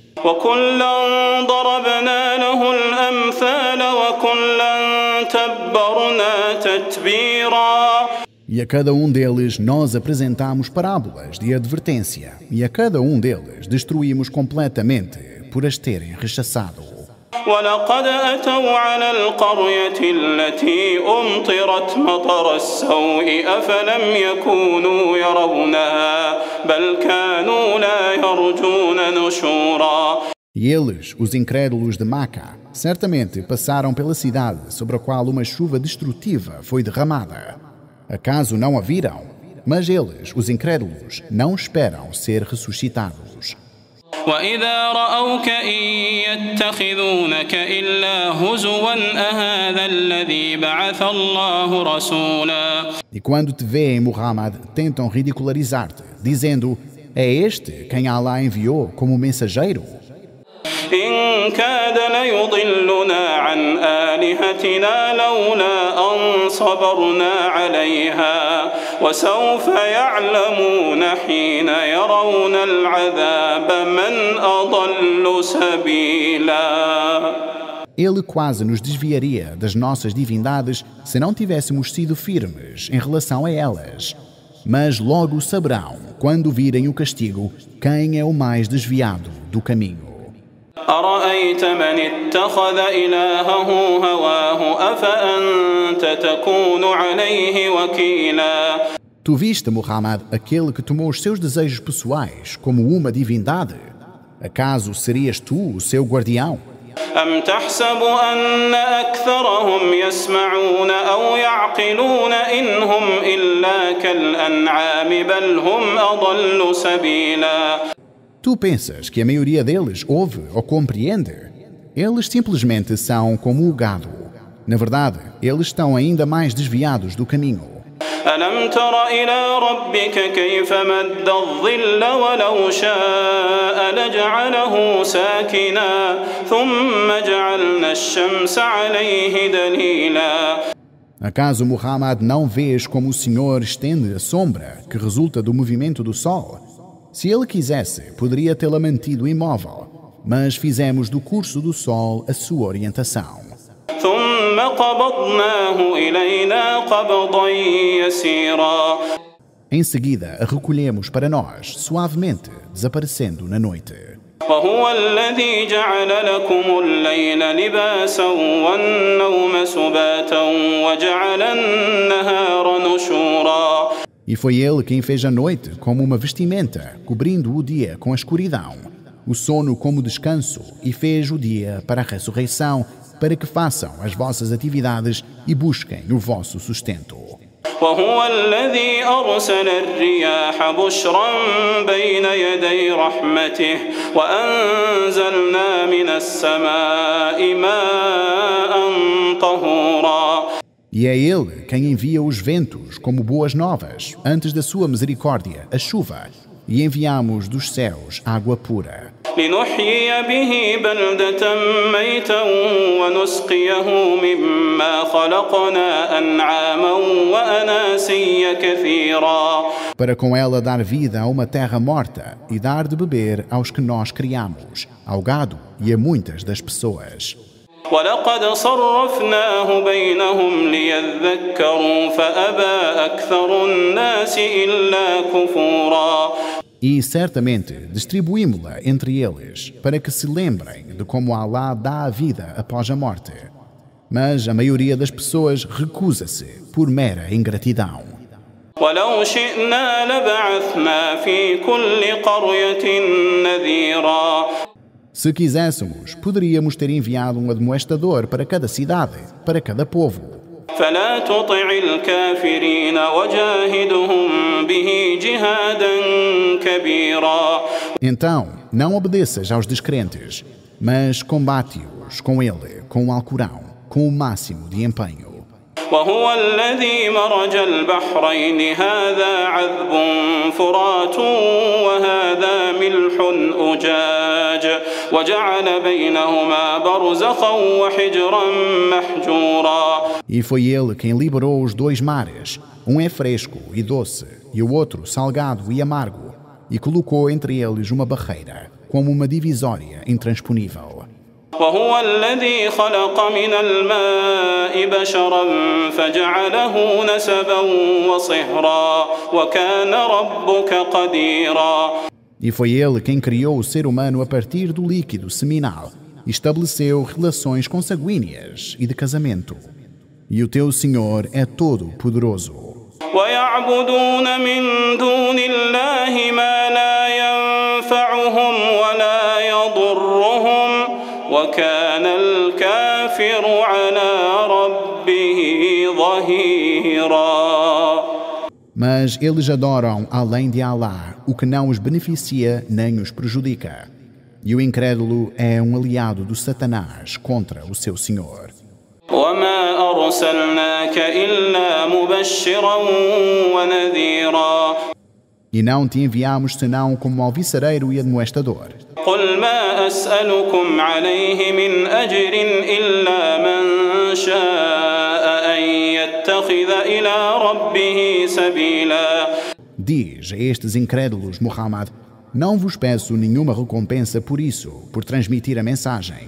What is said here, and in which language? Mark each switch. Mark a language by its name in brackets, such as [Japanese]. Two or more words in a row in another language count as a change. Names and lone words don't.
[Arabic] وكلا ضربنا له الأمثال وكلا تبرنا تتبيرا. [Portuguese] E a cada um deles nós apresentamos parábolas de advertência, e a cada um deles destruímos completamente por as terem rechaçado. [Arabic] ولقد أتوا على القرية التي أمطرت مطر السوء أفلم يكونوا يرونها بل كانوا لا يرجون نشورا. [Portuguese] E eles, os incrédulos de Maca, certamente passaram pela cidade sobre a qual uma chuva destrutiva foi derramada. Acaso não a viram? Mas eles, os incrédulos, não esperam ser ressuscitados. [Arabic] وإذا رأوك إن يتخذونك إلا هزوا أهذا الذي بعث الله رسولا. [Portuguese] E quando te veem, Muhammad, tentam ridicularizar-te, dizendo: é este quem Allah enviou como mensageiro? [Arabic] إن كاد ليضلنا عن آلهتنا لولا أن صبرنا عليها وسوف يعلمون حين يرون العذاب من أضل سبيلا. [Portuguese] Ele quase nos desviaria das nossas divindades se não tivéssemos sido firmes em relação a elas. Mas logo saberão, quando virem o castigo, quem é o mais desviado do caminho. [Arabic] أرأيت من اتخذ إلهه هواه أفأنت تكون عليه وكيلا. [Portuguese] Tu viste, Muhammad, aquele que tomou os seus desejos pessoais como uma divindade? Acaso serias tu o seu guardião? [Arabic] أم تحسب أن أكثرهم يسمعون أو يعقلون إن هم إلا كالأنعام بل هم أضل سبيلا. [Portuguese] Tu pensas que a maioria deles ouve ou compreende? Eles simplesmente são como o gado. Na verdade, eles estão ainda mais desviados do caminho. [Arabic] ألم تر إلى ربك كيف مد الظل ولو شاء لجعله ساكنا ثم جعلنا الشمس عليه دليلا. [Portuguese] Acaso, Muhammad, não vês como o Senhor estende a sombra que resulta do movimento do Sol? Se ele quisesse, poderia tê-la mantido imóvel, mas fizemos do curso do Sol a sua orientação. [Arabic] ثم قبضناه إلينا قبضا يسيرا. [Portuguese] Em seguida, a recolhemos para nós, suavemente, desaparecendo na noite. [Arabic] وهو الذي جعل لكم الليل لباسا والنوم سباتا وجعل النهار نشورا. [Portuguese] E foi ele quem fez a noite como uma vestimenta, cobrindo o dia com a escuridão, o sono como descanso, e fez o dia para a ressurreição, para que façam as vossas atividades e busquem o vosso sustento. [Arabic] وهو الذي أرسل الرياح بشرا بين يدي رحمته وأنزلنا من السماء ماء طهورا. [Portuguese] E é ele quem envia os ventos como boas novas, antes da sua misericórdia, a chuva, e enviamos dos céus água pura. [Arabic] لنحيي به بلدة ميتا ونسقيه مما خلقنا أنعاما وأناسيا كثيرا. [Portuguese] Para com ela dar vida a uma terra morta e dar de beber aos que nós criamos, ao gado e a muitas das pessoas. [Arabic] ولقد صرفناه بينهم ليذكروا فأبى أكثر الناس إلا كفورا. [Portuguese] E certamente distribuímo-la entre eles, para que se lembrem de como Allah dá a vida após a morte. Mas a maioria das pessoas recusa-se por mera ingratidão. [Arabic] ولو شئنا لبعثنا في كل قرية نذيرا. [Portuguese] Se quiséssemos, poderíamos ter enviado um admoestador para cada cidade, para cada povo. [Arabic] فلا تطع الكافرين وجاهدهم به جهادا كبيرا. [Portuguese] Então, não obedeças aos descrentes, mas combate-os com ele, com o Alcorão, com o máximo de empenho. [Arabic] وهو الذي مرج البحرين هذا عذب فرات وهذا ملح أجاج وجعل بينهما برزخا وحجرا محجورا. [Portuguese] E foi ele quem liberou os dois mares. Um é fresco e doce, e o outro salgado e amargo, e colocou entre eles uma barreira, como uma divisória intransponível. [Arabic] وهو الذي خلق من الماء بشرا فجعله نسبا وصهرا وكان ربك قديرا. [Portuguese] E foi ele quem criou o ser humano a partir do líquido seminal e estabeleceu relações consanguíneas e de casamento. E o teu Senhor é todo poderoso. [Arabic] ويعبدون من دون الله ما لا ينفعهم ولا يضرهم وكان الكافر على ربه ظهيرا. [Portuguese] Mas eles adoram além de Allah o que não os beneficia nem os prejudica. E o incrédulo é um aliado do Satanás contra o seu Senhor. [Arabic] وما أرسلناك إلا مبشرا ونذيرا. [Portuguese] E não te enviamos senão como alviçareiro e admoestador. [Arabic] قل ما أسألكم عليه من أجر إلا من شاء أن يتخذ إلى ربه سبيلا. [Portuguese] Diz a estes incrédulos, Muhammad, não vos peço nenhuma recompensa por isso, por transmitir a mensagem.